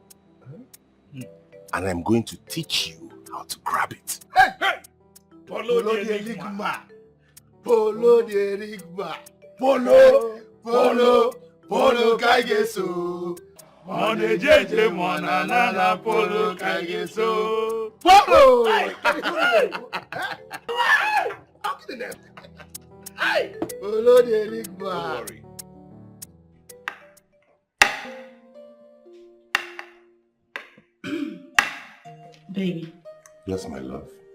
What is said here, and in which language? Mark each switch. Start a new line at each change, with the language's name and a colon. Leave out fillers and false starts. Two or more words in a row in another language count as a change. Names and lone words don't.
English: And I'm going to teach you how to grab it. Hey, hey! Polo the Enigma. Polo the Enigma. Polo, Polo, Polo Kaigeso. Mone jeje mona nana polo kaigeso. Polo! How can you Hey! Polo the Enigma. Don't worry. Baby. Yes, my love.